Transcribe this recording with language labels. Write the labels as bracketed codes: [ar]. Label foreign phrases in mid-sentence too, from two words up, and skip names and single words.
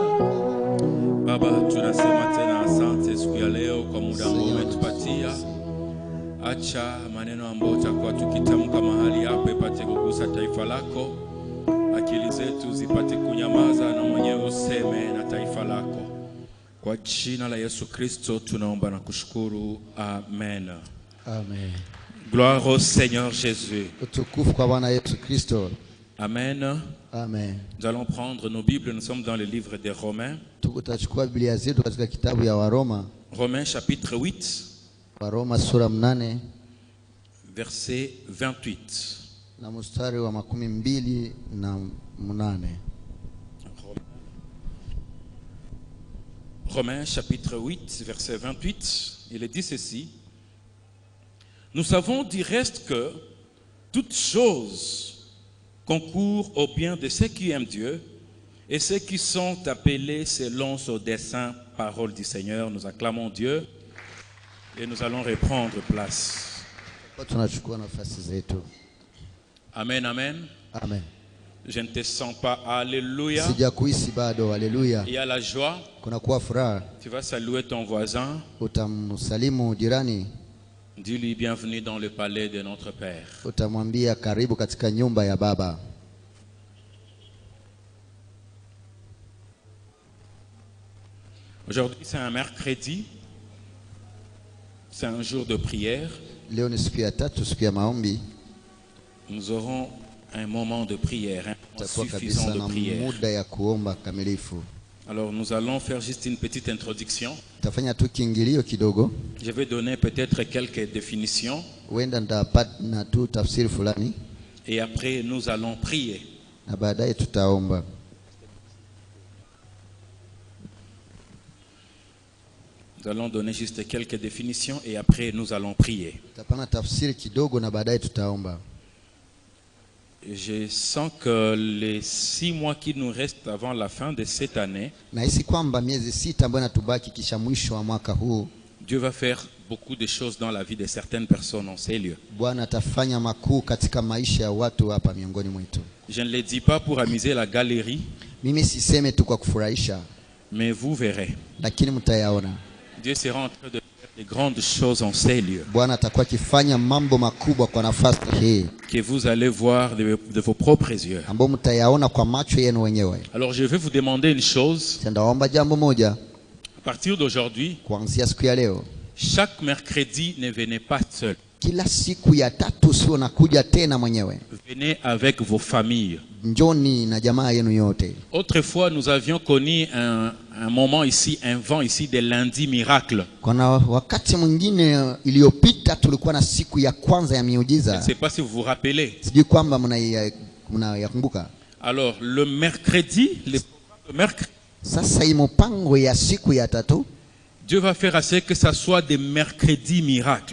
[sw] Baba, tunasema tena asante siku ya leo kwa muda ambao umetupatia. Acha maneno ambayo tutakuwa tukitamka mahali hapa ipate kugusa taifa lako. Akili zetu zipate kunyamaza na mwenyewe useme na taifa lako. Kwa jina la Yesu Kristo tunaomba na kushukuru. Amen. Amen. [fr] Gloire au Seigneur Jésus. [sw] Utukufu kwa Bwana Yesu Kristo. Amen. Amen. [fr] Nous allons prendre nos Bibles. Nous sommes dans le livre des Romains. [sw] Tutachukua Biblia zetu katika kitabu ya Waroma. [fr] Romains chapitre 8. [sw] Waroma sura 8 [fr] verset 28. [sw] na mstari wa 28. [fr] Romains chapitre 8 verset 28, il est dit ceci: nous savons du reste que toutes choses concourent au bien de ceux qui aiment Dieu et ceux qui sont appelés selon son dessein. Parole du Seigneur. Nous acclamons Dieu et nous allons reprendre place. [sw] Tunachukua nafasi zetu. Amen, amen. Amen. [fr] Je ne te sens pas. Alléluia. [sw] Sijakuhisi bado. Haleluya. [fr] Il y a la joie. [sw] Kuna kuwa furaha. [fr] Tu vas saluer ton voisin. [sw] Utamsalimu jirani. [fr] Dis-lui bienvenue dans le palais de notre Père. [sw] Utamwambia karibu katika nyumba ya Baba. [fr] Aujourd'hui, c'est un mercredi. C'est un jour de prière. [sw] Leo ni siku ya tatu, siku ya maombi. [fr] Nous aurons un moment de prière, un moment suffisant [sw] kabisa [fr] de [sw] na [fr] prière. [sw] muda ya kuomba kamilifu. [fr] Alors nous allons faire juste une petite introduction. [sw] Tafanya tu kiingilio kidogo. [fr] Je vais donner peut-être quelques définitions. [sw] Huenda ndapata tu tafsiri fulani. [fr] Et après nous allons prier. [sw] Na baadaye tutaomba. [fr] Nous allons donner juste quelques définitions et après nous allons prier. [sw] Tapana tafsiri kidogo na baadaye tutaomba. [fr] Je sens que les 6 mois qui nous restent avant la fin de cette année, [sw] Nahisi kwamba miezi 6 ambayo natubaki kisha mwisho wa mwaka huu, [fr] Dieu va faire beaucoup de choses dans la vie de certaines personnes en ces lieux. [sw] Bwana atafanya makuu katika maisha ya watu hapa miongoni mwetu. [fr] Je ne le dis pas pour amuser la galerie, [sw] Mimi siseme tu kwa kufurahisha, [fr] mais vous verrez. [sw] lakini mtayaona. [fr] Dieu sera en train de faire de grandes choses en ces lieux, [sw] Bwana atakuwa akifanya mambo makubwa kwa nafasi hii, [fr] que vous allez voir de vos propres yeux. [sw] ambapo mtayaona kwa macho yenu wenyewe. [fr] Alors je vais vous demander une chose. [sw] Ndaomba jambo moja. [fr] À partir d'aujourd'hui, [sw] Kuanzia siku ya leo, [fr] chaque mercredi, ne venez pas seul. [sw] kila siku ya tatu sio nakuja tena mwenyewe. [fr] Venez avec vos familles. [sw] Njoni na jamaa yenu yote. [fr] Autrefois, nous avions connu un moment ici, un vent ici de lundi miracle. [sw] Kuna wakati mwingine iliyopita tulikuwa na siku ya kwanza ya [fr] Je ne [sw] miujiza. [fr] sais pas si vous vous rappelez. [sw] Sijui kwamba mnayakumbuka. [fr] Alors, le mercredi, [sw] Sasa hii mpango ya siku ya tatu, [fr] Dieu va faire à ce que ça soit des mercredis miracles.